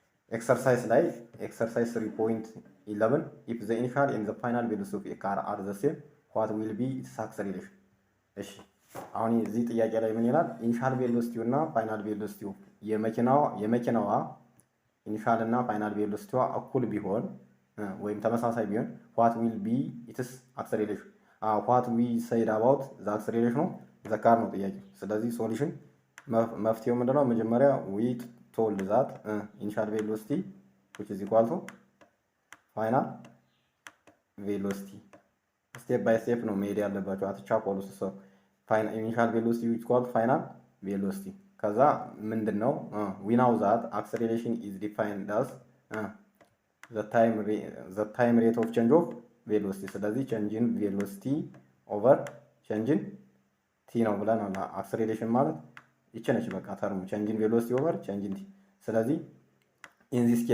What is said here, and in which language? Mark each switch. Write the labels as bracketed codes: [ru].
[en] ኤክሰርሳይዝ ላይ ኤክሰርሳይዝ 3.11 if the initial and the final velocity of a car are the same what will be its acceleration። [am] እሺ አሁን እዚህ ጥያቄ ላይ ምን ይላል [en] ኢኒሻል ቬሎሲቲው እና ፋይናል ቬሎሲቲው [am] የመኪናዋ ኢኒሻል እና ፋይናል ቬሎሲቲዋ እኩል ቢሆን ወይም ተመሳሳይ ቢሆን [en] what will be its acceleration what we said about the acceleration of the car [am] ነው ጥያቄ። ስለዚህ ሶሉሽን መፍትሄው ምንድነው? [en] መጀመሪያ we told that initial velocity which is equal to final velocity [am] ስቴፕ ባይ ስቴፕ ነው መሄድ ያለባቸው። አትቻኮሉ። [en] ኢኒሻል ቬሎሲቲ which is equal to final velocity ከዛ ምንድነው we know that acceleration is defined as the time rate of change of velocity [am] ስለዚህ change in velocity over change in t ነው ብለናል። acceleration ማለት ይቺ ነች በቃ ተርሙ [en] change in velocity over change in t። ስለዚህ in